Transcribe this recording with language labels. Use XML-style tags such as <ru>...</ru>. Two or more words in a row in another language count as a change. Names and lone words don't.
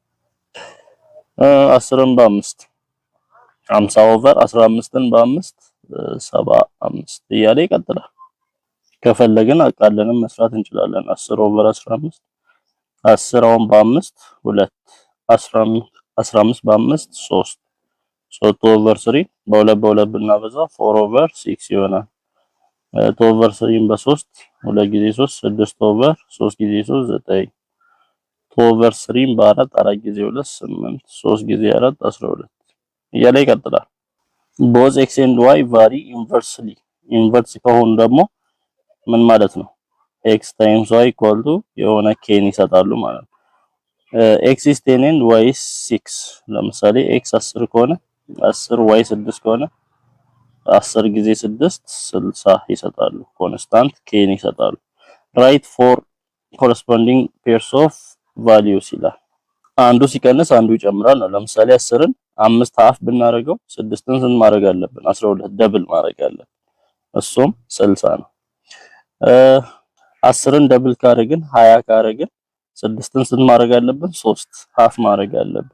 <am>10ን በ5 50 ኦቨር 15ን በ5 75 እያለ ይቀጥላል ከፈለግን አቃለንም መስራት እንችላለን 10 ኦቨር 15 10 አሁን በ5 2 15 በ5 3 2 ኦቨር 3 በሁለት ብናበዛ 4 ኦቨር 6 ይሆናል 2 ኦቨር 3 በ3 2 ጊዜ 3 6 ኦቨር 3 ጊዜ 3 9 2 ኦቨር 3 በ4 4 ጊዜ 2 8 3 ጊዜ 4 12 እያለ ይቀጥላል</am> <en>both x and y vary inversely</en> <am>ኢንቨርስ ከሆኑ ደግሞ ምን ማለት ነው</am> <en>x times y equal</en> <am>to የሆነ k ይሰጣሉ ማለት ነው</am> <en>x is 10 and y is 6</en> <am>ለምሳሌ x 10 ከሆነ 10 y 6 ከሆነ 10 ጊዜ 6 60 ይሰጣሉ ኮንስታንት k ይሰጣሉ</am> <en>write four corresponding pairs of values</en> <am>ይላል አንዱ ሲቀንስ አንዱ ይጨምራል ነው ለምሳሌ 10ን 5 half ብናረገው 6ን ስንት ማድረግ አለብን 12 ደብል ማድረግ አለብን እሱም 60 ነው 10ን ደብል ካረግን 20 ካረግን 6ን ስንት ማድረግ አለብን 3 half ማድረግ አለብን</am>